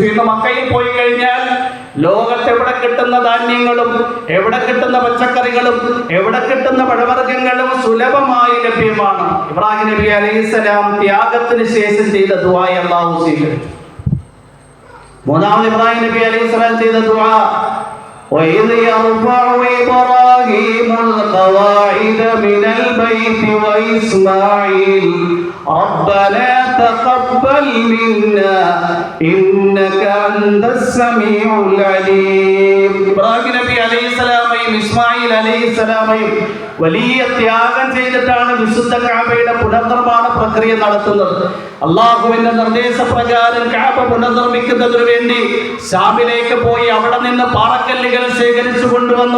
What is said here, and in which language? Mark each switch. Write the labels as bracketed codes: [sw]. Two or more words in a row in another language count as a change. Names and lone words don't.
[ml] ഇന്ന് മക്കയിൽ പോയി കഴിഞ്ഞാൽ ലോകത്ത് എവിടെ കിട്ടുന്ന ധാന്യങ്ങളും, എവിടെ കിട്ടുന്ന പച്ചക്കറികളും, എവിടെ കിട്ടുന്ന പഴവർഗ്ഗങ്ങളും സുലഭമായി ലഭ്യമാണ്. ഇബ്രാഹിം നബി അലൈഹിസ്സലാം ത്യാഗത്തിന് ശേഷം ചെയ്ത ദുആ അല്ലാഹു സ്വീകരിച്ചു. മൂന്നാമത് ഇബ്രാഹിം നബി അലൈഹിസ്സലാം ചെയ്ത ദുആ, [ar] وَإِذْ يَرْفَعُ إِبْرَاهِيمُ الْقَوَاعِدَ مِنَ الْبَيْتِ وَإِسْمَاعِيلُ رَبَّنَا تَقَبَّلْ مِنَّا إِنَّكَ أَنْتَ السَّمِيعُ الْعَلِيمُ. [ml] ഇബ്രാഹിം നബി അലൈഹിസ്സലാം ഈ അലൈഹിസ്സലാമയും ഇസ്മായിൽ അലൈഹിസ്സലാമയും വലിയ ത്യാഗം ചെയ്തിട്ടാണ് വിശുദ്ധ കഅബയുടെ പുനർനിർമ്മാണ പ്രക്രിയ നടത്തുന്നത്. അള്ളാഹുവിന്റെ നിർദ്ദേശപ്രകാരം കഅബ പുനർനിർമ്മിക്കുന്നതിനു വേണ്ടി ശാമിലേക്ക് പോയി അവിടെ നിന്ന് പാറക്കല്ലുകൾ ശേഖരിച്ചു കൊണ്ടുവന്നു.